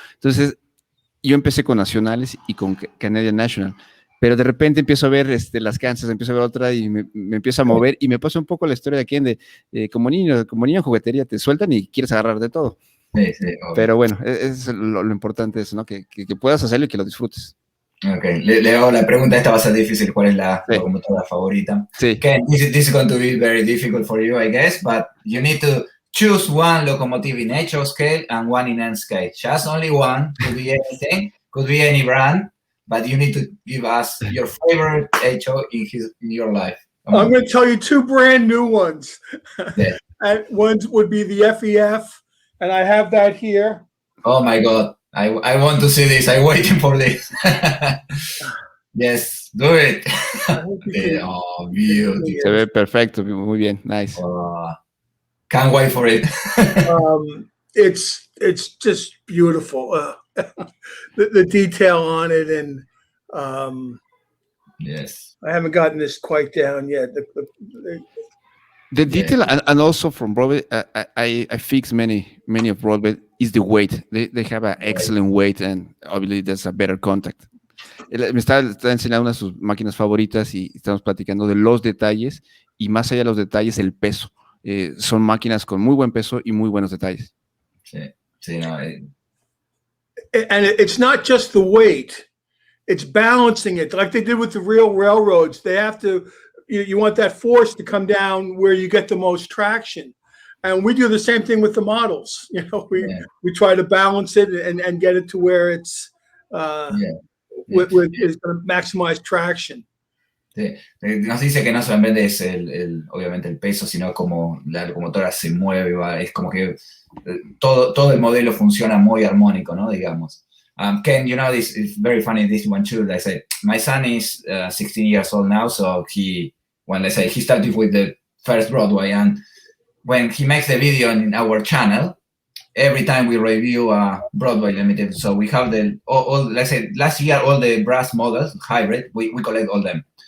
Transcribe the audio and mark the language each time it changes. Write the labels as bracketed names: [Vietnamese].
[Spanish] Entonces, yo empecé con nacionales y con Canadian National, pero de repente empiezo a ver las Kansas, empiezo a ver otra y me empiezo a mover y me pasa un poco la historia de aquí como niño en juguetería, te sueltan y quieres agarrar de todo. Sí, pero bueno, es lo importante eso, ¿no? Que puedas hacerlo y que lo disfrutes. Ok, le hago la pregunta, esta va a ser difícil, ¿cuál es la locomotora favorita? Sí. [English] Ken, this is going to be very difficult for you, I guess, but you need to choose one locomotive in HO scale and one in N scale. Just only one, could be anything, could be any brand, but you need to give us your favorite HO in your life. I'm going to tell you two brand new ones. Yeah. And one would be the FEF, and I have that here. Oh my God, I want to see this. I'm waiting for this. Yes, do it. Oh, beautiful. [Spanish] Se ve perfecto, muy bien, [English] nice. Can't wait for it. It's just beautiful. The detail on it, and yes, I haven't gotten this quite down yet. The detail, and also from Broadway, I fix many of Broadway, is the weight. They have an excellent weight, and obviously there's a better contact. [Spanish] Me está enseñando una de sus máquinas favoritas y estamos platicando de los detalles, y más allá de los detalles, el peso. Son máquinas con muy buen peso y muy buenos detalles. Sí, no. [English] And it's not just the weight, it's balancing it like they did with the real railroads. They have to, you want that force to come down where you get the most traction. And we do the same thing with the models. You know, we try to balance it and get it to where it's it's going to maximize traction. [Spanish] Sí. Nos dice que no solamente es obviamente el peso, sino como la locomotora se mueve, es como que todo el modelo funciona muy armónico, ¿no? Digamos. [English] Ken, this is very funny, this one too. I say, my son is 16 years old now, so he started with the first Broadway, and when he makes the video in our channel, every time we review Broadway Limited, so we have all let's say last year, all the brass models, hybrid, we collect all them.